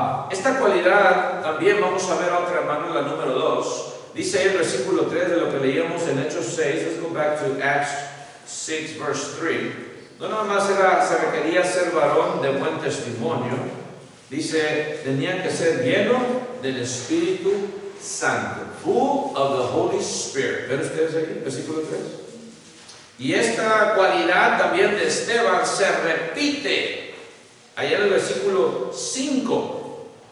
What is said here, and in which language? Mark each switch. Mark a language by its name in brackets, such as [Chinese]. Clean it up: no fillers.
[Spanish] Esta cualidad también vamos a ver otra, hermano, la número 2. Dice ahí el versículo 3 de lo que leíamos en Hechos 6. [English] Let's go back to Acts 6 verse 3. [Spanish] No nada más se requería ser varón de buen testimonio. Dice, tenía que ser lleno del Espíritu Santo. [English] Full of the Holy Spirit. [Spanish] ¿Ven ustedes aquí? Versículo 3. Y esta cualidad también de Esteban se repite allá en el versículo 5.